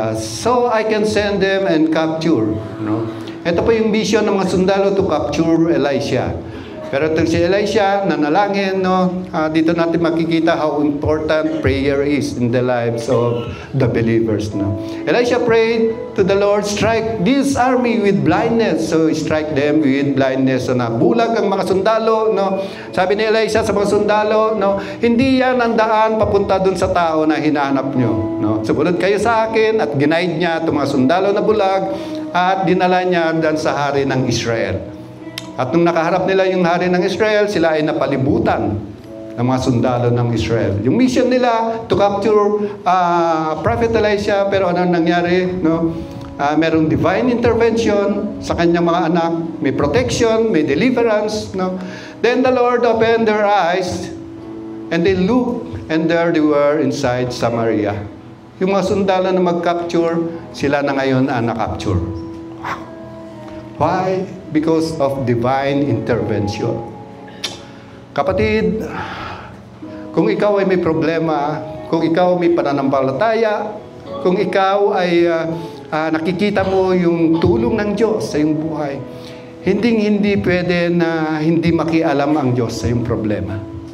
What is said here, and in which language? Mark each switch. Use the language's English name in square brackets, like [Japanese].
[English] So I can send them and capture, no? [Filipino] Ito po yung vision ng mga sundalo [English] to capture Elisha. [Filipino] Pero ito si Elisha, nanalangin, no? Dito natin makikita [English] how important prayer is in the lives of the believers, no? Elisha prayed to the Lord, strike this army with blindness. So, strike them with blindness. [Filipino] So, nabulag ang mga sundalo, no? Sabi ni Elisha sa mga sundalo, no? Hindi yan ang daan papunta dun sa tao na hinahanap nyo, no? Sumunod kayo sa akin at ginaid niya itong mga sundalo na bulag at dinala niya dun sa hari ng Israel. At nung nakaharap nila yung hari ng Israel, sila ay napalibutan ng mga sundalo ng Israel. Yung mission nila [English] to capture Prophet Elisha, [Filipino] pero ano nangyari? No? Merong divine intervention sa kanyang mga anak. May protection, may deliverance. [English] No? Then the Lord opened their eyes and they looked and there they were inside Samaria. [Filipino] Yung mga sundalo na mag-capture, sila na ngayon ang na-capture. Why? [English] Because of divine intervention. [Filipino] Kapatid, kung ikaw ay may problema, kung ikaw may pananampalataya, kung ikaw ay nakikita mo yung tulong ng Diyos sa iyong buhay, hindi pwede na hindi makialam ang Diyos sa iyong problema.